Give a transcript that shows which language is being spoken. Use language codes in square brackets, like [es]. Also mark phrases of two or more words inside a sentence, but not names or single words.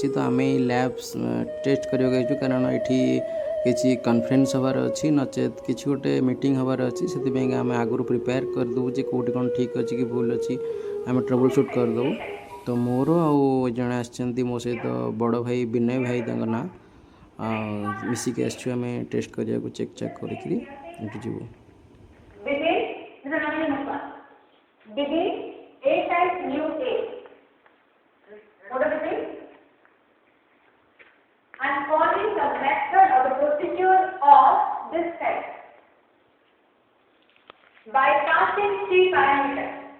[or] ତ ଆମେ ଏଇ [en] lab test [or] କରିବାକୁ ଯାଇଛୁ, କାରଣ ଏଠି କିଛି କନଫରେନ୍ସ ହେବାର ଅଛି, ନଚେତ୍ କିଛି ଗୋଟେ ମିଟିଂ ହେବାର ଅଛି। ସେଥିପାଇଁକା ଆମେ ଆଗରୁ ପ୍ରିପେୟାର କରିଦେବୁ ଯେ କେଉଁଠି କ'ଣ ଠିକ୍ ଅଛି କି ଭୁଲ ଅଛି, ଆମେ [en] trouble shoot [or] କରିଦେବୁ। ତ ମୋର ଆଉ ଜଣେ ଆସିଛନ୍ତି ମୋ ସହିତ ବଡ଼ ଭାଇ ବିନୟ ଭାଇ ତାଙ୍କ ନାଁ, ମିଶିକି ଆସିଛୁ ଆମେ ଟେଷ୍ଟ କରିବାକୁ, ଚେକ୍ ଚାକ୍ କରିକିରି ଏଠି ଯିବୁ। [en] Begin A type new A. What does it mean? I am following the method or the procedure of this type by passing 3 parameters.